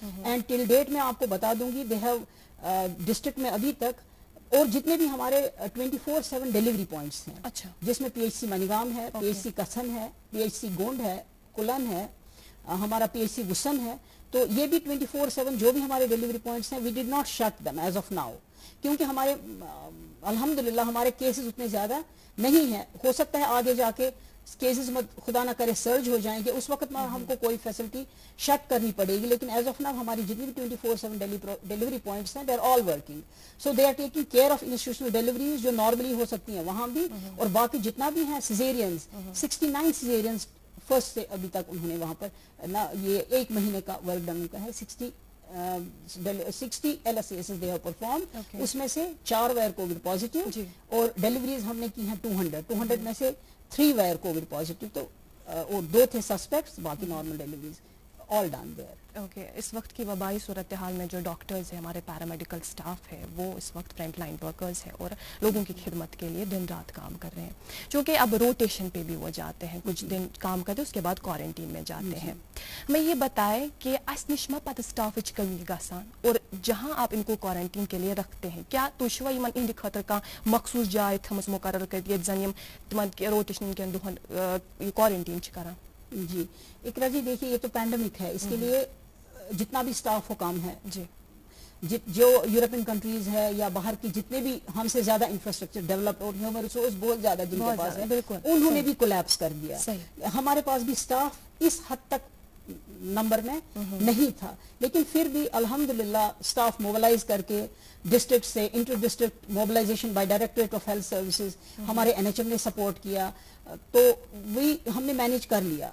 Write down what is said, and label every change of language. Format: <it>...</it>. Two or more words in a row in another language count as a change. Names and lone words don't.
<en>and till date</en> <ur>میں آپ کو بتا دوں گی</ur> <en>they have</en> <ur>ڈسٹرکٹ میں ابھی تک اور جتنے بھی ہمارے</ur> <en>24/7 delivery points</en> <ur>ہیں, جس میں PHC منیگام ہے, PHC کسن ہے, PHC گونڈ ہے, کلن ہے, ہمارا PHC گسن ہے. تو یہ بھی 24/7 جو بھی ہمارے</ur> <en>delivery points</en> <ur>ہیں,</ur> <en>we did not shut them as of now,</en> <ur>کیونکہ ہمارے الحمدللہ ہمارے کیسز اتنے زیادہ نہیں ہیں. ہو سکتا ہے آگے جا کے کیسز خدا نہ کرے سرج ہو جائیں گے, اس وقت ہم کو کوئی فیسلٹی شٹ کرنی پڑے گی, لیکن</ur> <en>as of now</en> <ur>ہماری جتنی بھی</ur> <en>24/7 delivery points</en> <ur>ہیں,</ur> <en>they are all working. so they are taking care of institutional deliveries</en> <ur>جو نارملی ہو سکتی ہیں وہاں بھی, اور باقی جتنا بھی ہیں سیزیرینز, 69 سیزیرینز فرسٹ سے ابھی تک انہوں نے وہاں پر نہ یہ 1 مہینے کا</ur> <en>work done</en> <ur>کا ہے.</ur> <en>60 LSAs they have performed,</en> <ur>اس میں سے 4</ur> <en>were covid positive,</en> <ur>اور ڈیلیوریز ہم نے کی ہیں 200 میں سے 3</ur> <en>were covid positive,</en> <ur>تو اور 2 تھے سسپیکٹس, باقی</ur> <en>normal deliveries all done there. okay,</en> <ur>اس وقت کی وبائی صورتحال میں جو ڈاکٹرز ہیں, ہمارے پیرامیڈیکل سٹاف ہے, وہ اس وقت</ur> <en>frontline workers</en> <ur>ہیں اور لوگوں کی خدمت کے لیے دن رات کام کر رہے ہیں, چونکہ اب روٹیشن پہ بھی وہ جاتے ہیں, کچھ دن کام کرتے اس کے بعد کوارنٹین میں جاتے ہیں. میں یہ بتائیں کہ</ur> <ks>اس نشما پتہ سٹافچ کمی گسان,</ks> <ur>اور جہاں آپ ان کو کوارنٹین کے لیے رکھتے ہیں, کیا</ur> <ks>تشوا یمن اہند خاطر کا مخصوص جائے تھمس مقرر کر یہ زن یم تمن روٹیشن کن دہن کوارنٹین کران؟</ks> <ur>جی اقرا جی, دیکھیے یہ تو پینڈمک ہے, اس کے لیے جتنا بھی سٹاف ہو کام ہے, جو</ur> <en>European countries</en> <ur>ہے یا باہر کی جتنے بھی ہم سے زیادہ</ur> <en>infrastructure developed</en> <ur>اور</ur> <en>human resource</en> <ur>بہت زیادہ جن کے پاس ہے, انہوں نے بھی کولیپس کر دیا. ہمارے پاس بھی سٹاف اس حد تک نمبر میں نہیں تھا, لیکن پھر بھی الحمدللہ</ur> <en>staff mobilize</en> <ur>کر کے ڈسٹرکٹ سے</ur> <en>inter district mobilization by directorate of health services,</en> <ur>ہمارے NHM نے سپورٹ کیا, تو وہی ہم نے مینیج کر لیا.</ur>